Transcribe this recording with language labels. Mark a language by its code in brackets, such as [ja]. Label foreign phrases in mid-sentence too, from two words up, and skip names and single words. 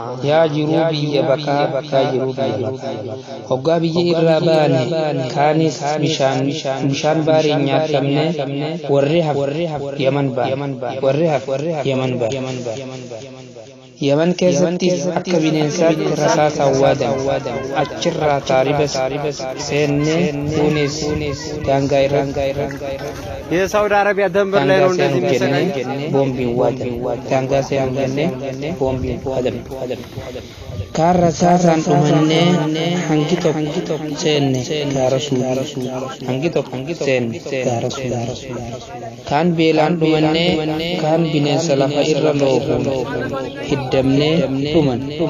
[om] Yaa jiruu biyya bakaa, yaa jiruu biyya bakaa. Hoggaa biyya irraa baane, kaanis bishaan, bishaan baariin nyaatamne, warri haf-, Yaman baane. Warri haf-, Yaman baane. Yaman keessatti akka bineensaatti rasaasa awwaadan. Achirraa taariba seenne, kunis daangaa irra [am] የሳውዲ አረቢያ ደንበር ላይ ነው እንደዚህ [om] daangaa seenu የሚሰቃይ። jennee boombiin waadan. Daangaa seenu jennee boombiin waadan. Kaan rasaasaan dhumannee hangi tokko seenne gaara Suudii. Hangi tokko seenne gaara Suudii. Kaan beelaan dhumannee, kaan bineensa lafa irra loohuun hiddamnee dhuman.